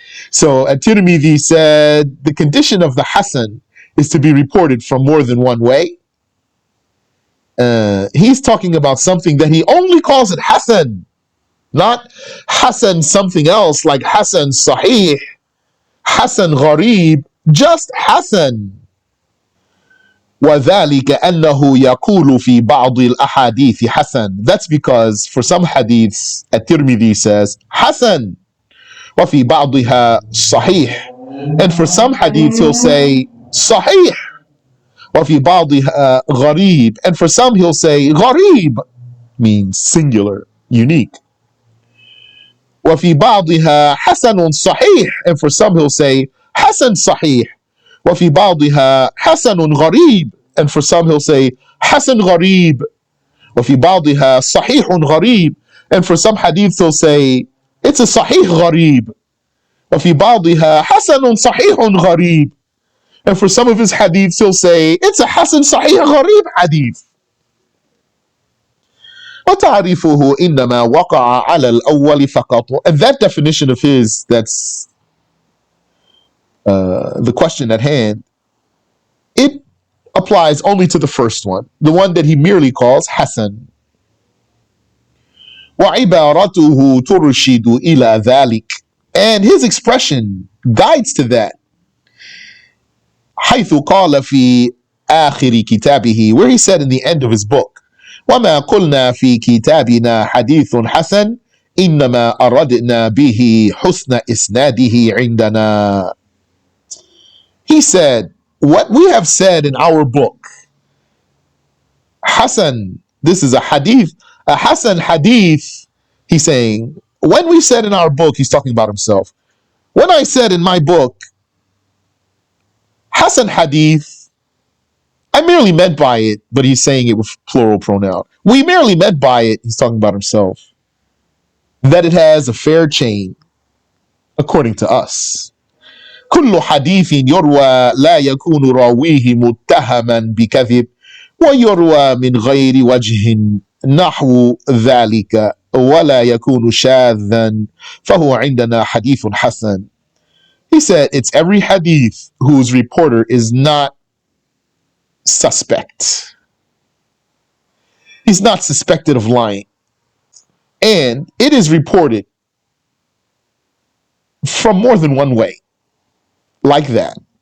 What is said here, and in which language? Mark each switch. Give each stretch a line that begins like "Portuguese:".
English: So At-Tirmidhiyy said the condition of the Hasan is to be reported from more than one way. He's talking about something that he only calls it Hasan, not Hasan something else like Hasan-Sahih, Hasan Gharib, just Hasan.
Arabic: وذلك أنه يقول في بعض الأحاديث حسن.
English: That's because for some hadiths At-Tirmidhiyy says Hasan
Arabic: وفي بعضها صحيح,
English: and for some hadiths he'll say صحيح
Arabic: وفي بعضها غريب,
English: and for some he'll say غريب means singular, unique.
Arabic: وفي بعضها حسن صحيح,
English: and for some he'll say
Arabic: حسن صحيح. وفي بعضها حسن غريب,
English: and for some he'll say
Arabic: حسن غريب. وفي بعضها صحيح غريب,
English: and for some hadiths he'll say it's a صحيح غريب.
Arabic: وفي بعضها حسن صحيح غريب,
English: and for some of his hadiths he'll say it's a حسن صحيح غريب hadith.
Arabic: وتعريفه إنما وقع على الأول فقط.
English: And that definition of his, that's the question at hand, it applies only to the first one, the one that he merely calls Hasan.
Arabic: وعبارته ترشد إلى ذلك,
English: and his expression guides to that.
Arabic: حيث قال في آخر كتابه,
English: where he said in the end of his book,
Arabic: وما قلنا في كتابنا حديث حسن إنما أردنا به حسن إسناده عندنا.
English: He said, what we have said in our book, Hasan, this is a hadith, a Hasan hadith, he's saying, when we said in our book, he's talking about himself. When I said in my book, Hasan hadith, I merely meant by it, but he's saying it with plural pronoun. We merely meant by it, he's talking about himself, that it has a fair chain, according to us.
Arabic: كل حديث يروى لا يكون راويه متهما بكذب ويروى من غير وجه نحو ذلك ولا يكون شاذا فهو عندنا حديث حسن.
English: He said it's every hadith whose reporter is not suspect. He's not suspected of lying. And it is reported from more than one way, like that.